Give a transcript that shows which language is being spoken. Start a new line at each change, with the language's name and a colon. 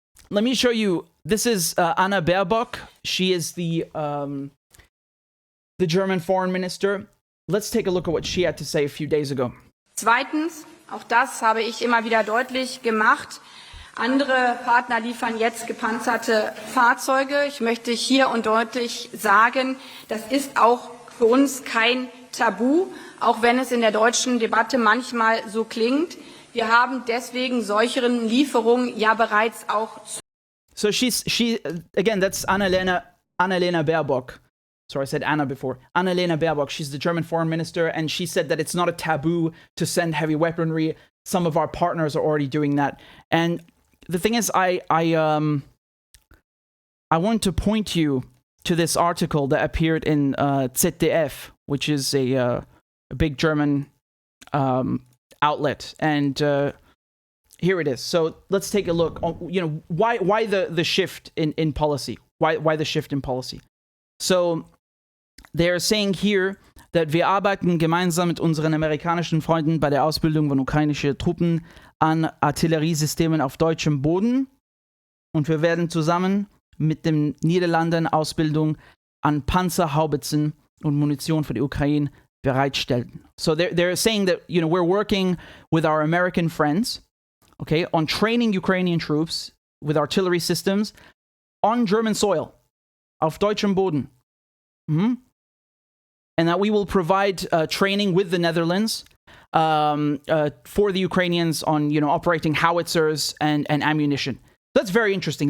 English: Let me show you. This is Anna Baerbock. She is the German foreign minister. Let's take a look at what she had to say a few days ago.
German: Zweitens, auch das habe ich immer wieder deutlich gemacht, andere Partner liefern jetzt gepanzerte Fahrzeuge. Ich möchte hier und deutlich sagen, das ist auch für uns kein Tabu, auch wenn es in der deutschen Debatte manchmal so klingt. Wir haben deswegen solchen Lieferungen ja bereits auch.
English: So she again, that's Annalena Baerbock. Sorry, I said Anna before. Annalena Baerbock, she's the German foreign minister, and she said that it's not a taboo to send heavy weaponry. Some of our partners are already doing that. And the thing is, I want to point you to this article that appeared in ZDF, which is a big German outlet. And here it is. So let's take a look. Why the shift in policy? Why the shift in policy? So they're saying here that
German: wir arbeiten gemeinsam mit unseren amerikanischen Freunden bei der Ausbildung von ukrainischen Truppen an Artilleriesystemen auf deutschem Boden und wir werden zusammen mit den Niederlanden Ausbildung an Panzerhaubitzen und Munition für die Ukraine bereitstellen.
English: So they're saying that we're working with our American friends, okay, on training Ukrainian troops with artillery systems on German soil,
German: auf deutschem Boden.
English: And that we will provide training with the Netherlands for the Ukrainians on, operating howitzers and ammunition. That's very interesting.